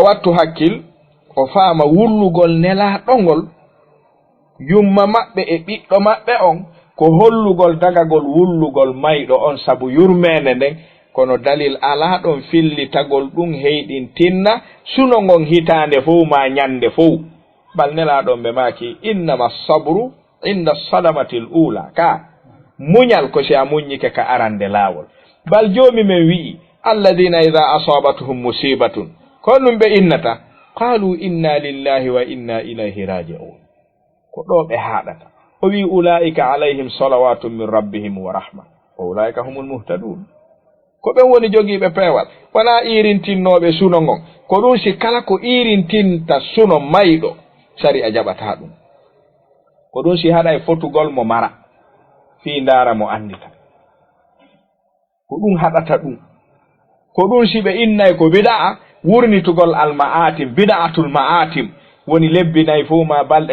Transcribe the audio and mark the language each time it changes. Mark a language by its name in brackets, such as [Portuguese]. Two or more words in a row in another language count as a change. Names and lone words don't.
[Fula] wattu hakkil o faama wullugol nelaɗongol yumma maɓɓe e ɓiɗɗo maɓɓe on ko hollugol dagagol wullugol mayɗo on sabu yurmede nden kono dalil ala ɗon fillitagol ɗum heyɗintinna suno ngon hitande fof ma ñande fof bal nelaɗon ɓe maaki [Arabic] إنما الصبر عند الصدمة الأولى [Fula] ka muñal ko si a muññike ka arande laawol bal joomi men wi'i [Arabic] الذين إذا أصابتهم مصيبة [Fula] ko ɗum ɓe innata [Arabic] قالوا إنا لله وإنا إليه راجعون [Fula] ko ɗo ɓe haɗata o wi [Arabic] أولئك عليهم صلوات من ربهم ورحمة وأولئك هم المهتدون [Fula] ko ɓen woni jogiiɓe peewal wona irintinnoɓe suno ngon ko ɗum si kala ko irintinta suno mayɗo sari a jaɓata ɗum ko ɗum si haɗa e fotugol mo mara fii ndaara mo andita ko ɗum haɗata ɗum ko ɗum si ɓe innay ko bida'a wurnitugol alma'atim [Arabic] بدعة المأتم [Fula] woni lebbi nayi fof ma balɗe